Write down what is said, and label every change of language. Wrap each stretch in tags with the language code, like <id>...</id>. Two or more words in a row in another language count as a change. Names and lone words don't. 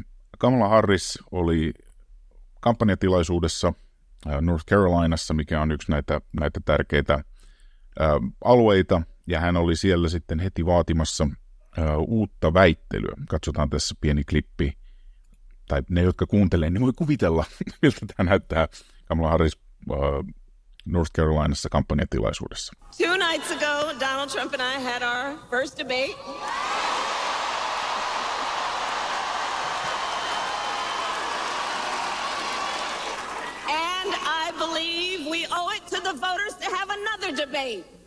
<fi>Kamala Harris oli kampanjatilaisuudessa North Carolinassa, mikä on yksi näitä tärkeitä alueita, ja hän oli siellä sitten heti vaatimassa uutta väittelyä. Katsotaan tässä pieni klippi, tai ne, jotka kuuntelee, niin voi kuvitella, miltä tämä näyttää Kamala Harris North Carolinassa kampanjatilaisuudessa.</fi> <en>2 nights ago, Donald Trump and I had our first debate. And I believe we owe it to the voters to have another debate.</en>